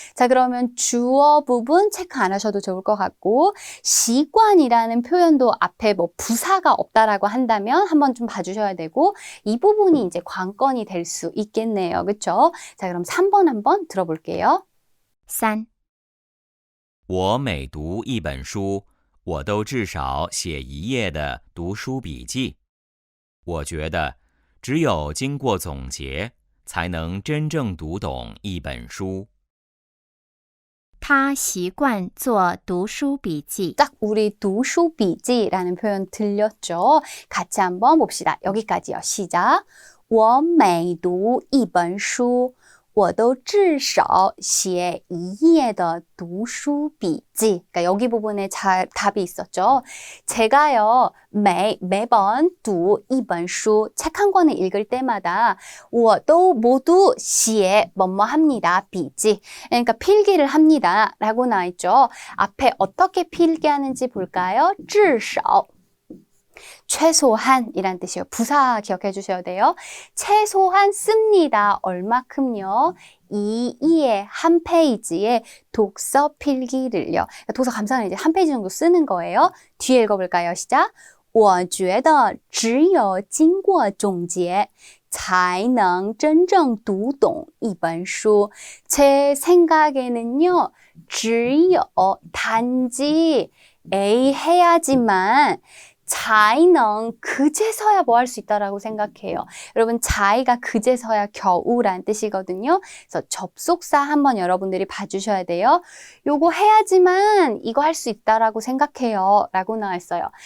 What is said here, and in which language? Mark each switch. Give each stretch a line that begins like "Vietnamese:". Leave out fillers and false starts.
Korean: 자, 그러면 주어 부분 체크 안 하셔도 좋을 것 같고 시관이라는 표현도 앞에 뭐 부사가 없다라고 한다면 한번 좀 봐주셔야 되고 이 부분이 이제 관건이 될 수 있겠네요. 그렇죠? 자, 그럼 3번 한번 들어볼게요. 3.
Chinese: 我每读一本书，我都至少写1页的读书笔记。我觉得，只有经过总结，才能真正读懂一本书。他习惯做读书笔记。
Korean: 딱 우리 두수비지라는 표현 들렸죠? 같이 한번 봅시다. 여기까지요. 시작.
Chinese: 我每读一本书我都至少写1页的读书笔记.
Korean: 그러니까 여기 부분에 답이 있었죠. 제가요 매번
Chinese: 读一本书
Korean: 책 한 권을 읽을 때마다 我都 모두 写 뭐뭐 합니다. 비지. 그러니까 필기를 합니다. 라고 나와있죠. 앞에 어떻게 필기하는지 볼까요? 至少.최소한이란 뜻이에요. 부사 기억해 주셔야 돼요. 최소한 씁니다. 얼마큼요? 2의 한 페이지에 독서 필기를요. 그러니까 독서 감상을 이제 한 페이지 정도 쓰는 거예요. 뒤에 읽어볼까요? 시작.
Chinese: 我觉得只有经过总结才能真正读懂一本书.
Korean: 제 생각에는요. 只有 단지 A 해야지만 才能 그제서야 뭐 할 수 있다라고 생각해요. 여러분 자이가 그제서야 겨우란 뜻이거든요. 그래서 접속사 한번 여러분들이 봐주셔야 돼요. 요거 해야지만 이거 할 수 있다라고 생각해요. 라고 나와있어요.